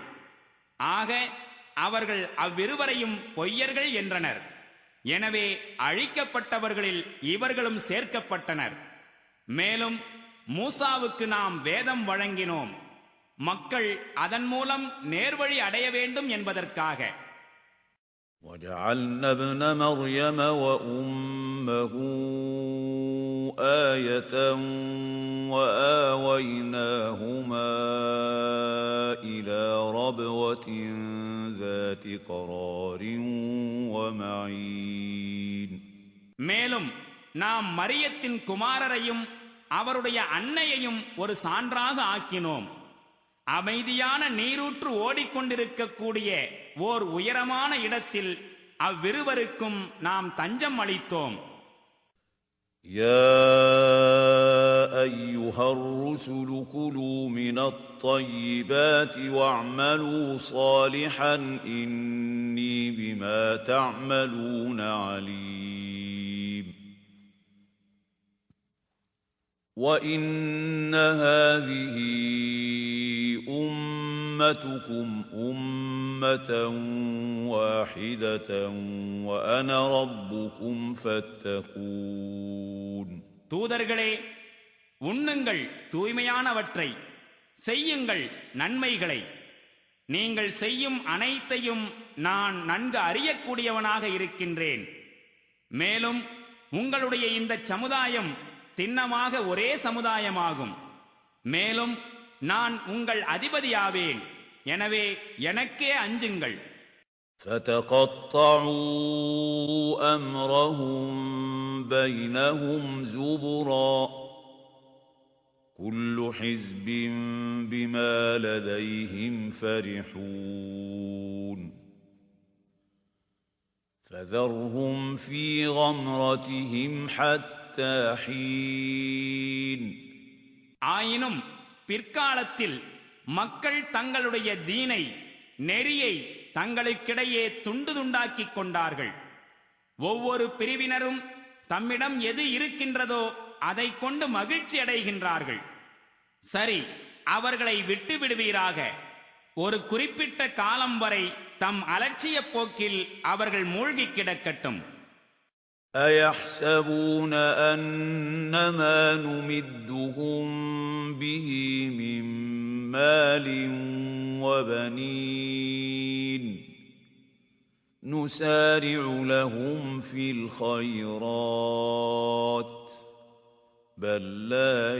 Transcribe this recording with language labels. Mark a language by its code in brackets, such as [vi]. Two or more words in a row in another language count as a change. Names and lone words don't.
[ta] ஆக அவர்கள் அவ்விருவரையும் பொய்யர்கள் என்றனர். எனவே அழிக்கப்பட்டவர்களில் இவர்களும் சேர்க்கப்பட்டனர். மேலும் மூசாவுக்கு நாம் வேதம் வழங்கினோம், மக்கள் அதன் மூலம் நேர்வழி அடைய வேண்டும் என்பதற்காக. [ar] وَجَعَلْنَا ابْنَ مَرْيَمَ وَأُمَّهُ آيَةً وَآوَيْنَاهُمَا إِلَى رَبْوَةٍ ذَاتِ قَرَارٍ وَمَعِينٍ [ta] மேலும் நாம் மரியத்தின் குமாரரையும் அவருடைய அன்னையையும் ஒரு சான்றாக ஆக்கினோம். அமைதியான நீரூற்று ஓடிக்கொண்டிருக்கக்கூடிய ஓர் உயரமான இடத்தில் அவ்விருவருக்கும் நாம் தஞ்சம் அளித்தோம். [ar] يَا أَيُّهَا الرُّسُلُ كُلُوا مِنَ الطَّيِّبَاتِ وَاعْمَلُوا صَالِحًا إِنِّي بِمَا تَعْمَلُونَ عَلِيمٌ وَإِنَّ هَٰذِهِ أُمَّتُكُمْ أُمَّةً وَاحِدَةً وَأَنَا رَبُّكُمْ فَاتَّقُونِ [ta] தூதர்களே, உண்ணுங்கள் தூய்மையானவற்றை, செய்யுங்கள் நன்மைகளை. நீங்கள் செய்யும் அனைத்தையும் நான் நன்கு அறியக்கூடியவனாக இருக்கின்றேன். மேலும் உங்களுடைய இந்த சமுதாயம் திண்ணமாக ஒரே சமுதாயமாகும். மேலும் நான் உங்கள் அதிபதியாவேன். எனவே எனக்கே அஞ்சுங்கள். [ar] فَتَقَطَّعُوا أَمْرَهُم بَيْنَهُمْ زُبُرًا ۖ كُلُّ حِزْبٍ بِمَا لَدَيْهِمْ فَرِحُونَ فَذَرْهُمْ فِي غَمْرَتِهِمْ حَتَّىٰ حِينٍ [ta] ஆயினும் பிற்காலத்தில் மக்கள் தங்களுடைய தீனை, நெறியை தங்களுக்கிடையே துண்டு துண்டாக்கிக் கொண்டார்கள். ஒவ்வொரு பிரிவினரும் தம்மிடம் எது இருக்கின்றதோ அதை கொண்டு மகிழ்ச்சி அடைகின்றார்கள். சரி, அவர்களை விட்டு விடுவீராக. ஒரு குறிப்பிட்ட காலம் வரை தம் அலட்சிய போக்கில் அவர்கள் மூழ்கி கிடக்கட்டும். [ar] أَيَحْسَبُونَ أَنَّمَا نُمِدُّهُم بِهِ مِن مَّالٍ وَبَنِينَ نُسَارِعُ لَهُمْ فِي الْخَيْرَاتِ بَل لَّا